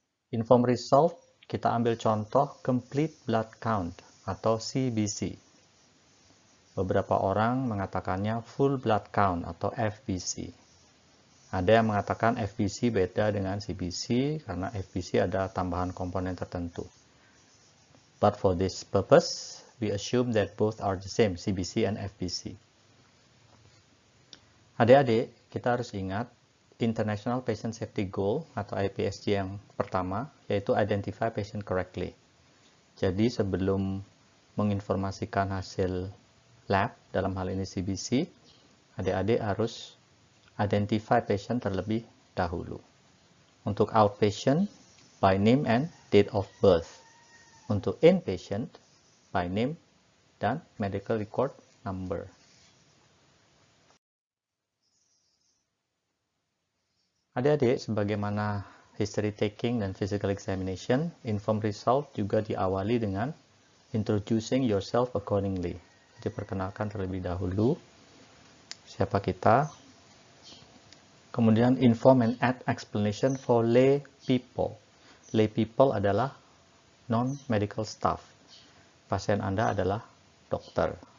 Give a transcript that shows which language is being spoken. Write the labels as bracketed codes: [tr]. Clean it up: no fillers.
[en] Inform result, kita ambil contoh complete blood count atau CBC. [id] Beberapa orang mengatakannya full blood count atau FBC. Ada yang mengatakan FBC beda dengan CBC karena FBC ada tambahan komponen tertentu. [en] But for this purpose, we assume that both are the same, CBC and FBC. [id] Adik-adik, kita harus ingat International Patient Safety Goal atau IPSG yang pertama, yaitu Identify Patient Correctly. Jadi sebelum menginformasikan hasil lab, dalam hal ini CBC, adik-adik harus [en] identify patient [id] terlebih dahulu. Untuk outpatient, [en] by name and date of birth. [id] Untuk inpatient, by name dan medical record number. Adik-adik, sebagaimana history taking dan physical examination, inform result juga diawali dengan [en] introducing yourself accordingly. [id] Jadi perkenalkan terlebih dahulu siapa kita. [en] Kemudian inform and add explanation for lay people. [id] Lay people adalah non-medical staff. Pasien Anda adalah dokter.